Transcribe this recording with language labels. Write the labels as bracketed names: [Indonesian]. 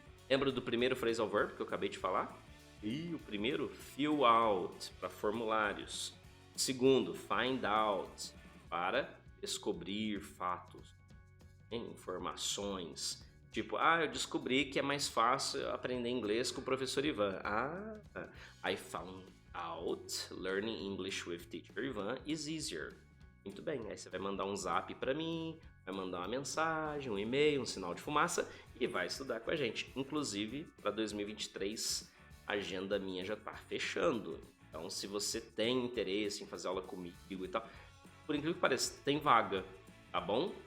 [Portuguese] Lembra do primeiro phrasal verb que eu acabei de falar? E o primeiro, fill out, para formulários. O segundo, find out, para descobrir fatos, informações. Tipo, eu descobri que é mais fácil aprender inglês com o professor Ivan. [English] I found out learning English with teacher Ivan is easier. [Portuguese] Muito bem, aí você vai mandar um zap para mim, vai mandar uma mensagem, um e-mail, um sinal de fumaça e vai estudar com a gente. Inclusive, para 2023, a agenda minha já tá fechando. Então, se você tem interesse em fazer aula comigo e tal, por incrível que pareça, tem vaga, tá bom?